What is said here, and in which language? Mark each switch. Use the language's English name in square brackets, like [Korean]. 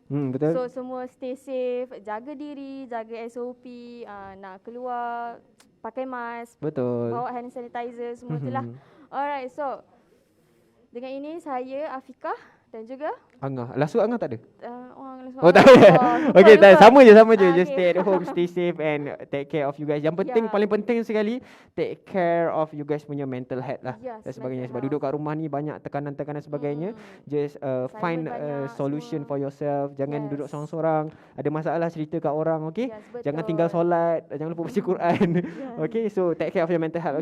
[Malay] Betul. So semua [English] stay safe, [Malay] jaga diri, jaga SOP, nak keluar pakai mask, Betul. bawa hand sanitizer, semua tu lah. Alright, so dengan ini saya Afika dan juga Angah. [English] Last word [Malay] Angah tak ada? tak ada. Okey, sama je. Just Okay. [English] stay at home, stay safe and take care of you guys. [Malay] Yang penting, paling penting sekali, [English] take care of you guys [Malay] punya mental health lah. Yes, Dan sebagainya. [English] mental [Malay] Sebab duduk kat rumah ni banyak tekanan-tekanan sebagainya. [English] Just find a solution for yourself. [Malay] Jangan duduk sorang-sorang. Ada masalah cerita kat orang, okey? Yes, Jangan tinggal solat, jangan lupa baca Quran. [English] Okey, so take care of your mental health.